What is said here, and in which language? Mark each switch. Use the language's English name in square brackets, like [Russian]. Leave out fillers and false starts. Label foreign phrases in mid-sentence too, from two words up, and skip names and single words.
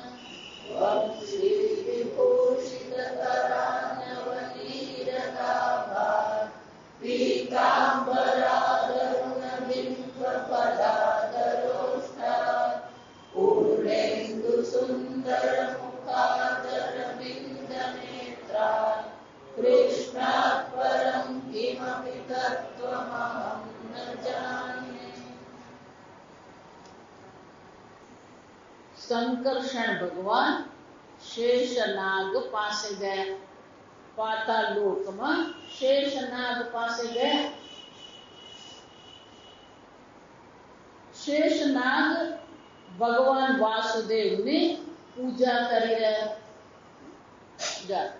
[Sanskrit] वंशीविभूषितकरानवनीरदाभात् पीताम्बरादरुणबिम्बफलादरोष्ठात् पूर्णेन्दुसुन्दरमुखादरविन्दनेत्रात् कृष्णात् परं किमपि तत्त्वमहं न जाने। [Gujarati] શંકરષણ ભગવાન શેષનાગ પાસે ગયા. પાતાલોકમાં શેષનાગ પાસે ગયા. શેષનાગ ભગવાન વાસુદેવની પૂજા કરી રહ્યા.